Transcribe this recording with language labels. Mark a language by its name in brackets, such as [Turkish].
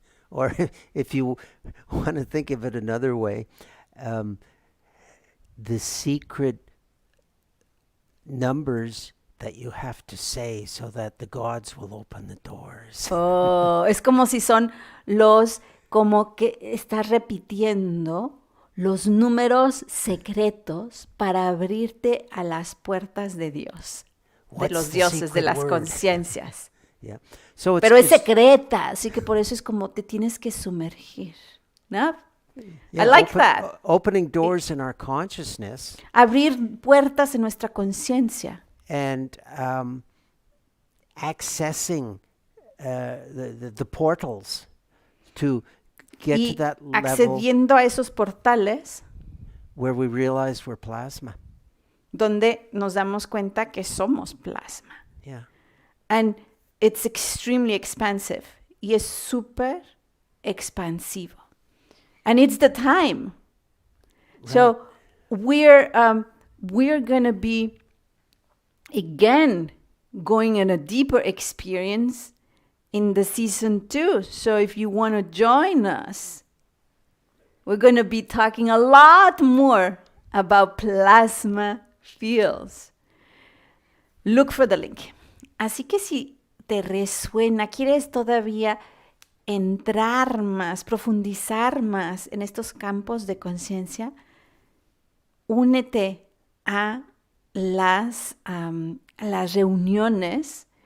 [English] Or if you want to think of it another way, the secret numbers that you have to say so that the gods will open the doors. [Spanish] Oh, es como si son como que estás repitiendo los números secretos para abrirte a las puertas de Dios, de los dioses, de las conciencias. [English] Yeah. So [Spanish] Pero es secreta, así que por eso es como te tienes que sumergir, ¿no? [English] I like that. Opening doors in our consciousness [Spanish] Abrir puertas en nuestra conciencia [English] and accessing the portals to get to [Spanish] y [English] that level [Spanish] accediendo a esos portales [English] where we realize we're plasma. [Spanish] donde nos damos cuenta que somos plasma. [English] Yeah. And it's extremely expansive. [Spanish] Y es súper expansivo. [English] And it's the time. So we're going to be, again, going in a deeper experience in the season 2. So if you want to join us, we're going to be talking a lot more about plasma fields. Look for the link. [Spanish] Así que si te resuena, quieres todavía entrar más, profundizar más en estos campos de conciencia, únete a las reuniones.